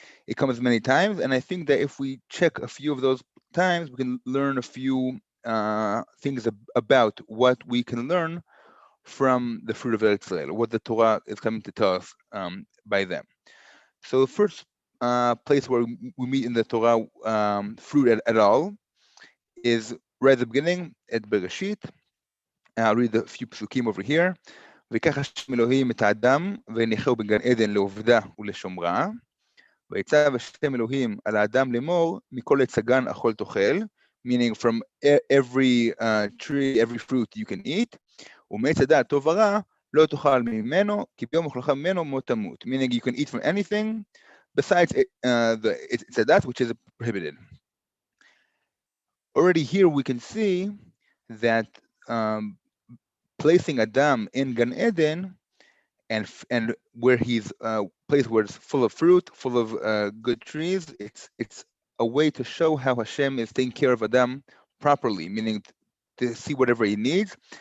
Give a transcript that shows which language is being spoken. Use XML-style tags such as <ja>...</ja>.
<en>It comes many times, and I think that if we check a few of those times, we can learn a few things about what we can learn from the fruit of Eretz Israel, what the Torah is coming to tell us by them. So the first place where we meet in the Torah fruit at all is right at the beginning at Bereshit. I'll read a few psukim over here.</en> <he>ויקח השם אלוהים את האדם והניחהו בגן עדן לעובדה ולשומרה. ויצב השם אלוהים על האדם לאמור, מכל עץ הגן אכול תאכל,</he> <en>meaning from every tree, every fruit you can eat,</en> <he>ומעץ הדעת טוב ורע, לא תאכל ממנו, כי ביום אכלך ממנו מות תמות,</he> <en>meaning you can eat from anything, besides the</en> <he>עץ הדעת,</he> <en>which is prohibited. Already here we can see that placing Adam in Gan Eden, and where he's placed where it's full of fruit, full of good trees, it's a way to show how Hashem is taking care of Adam properly, meaning to see whatever he needs.</en>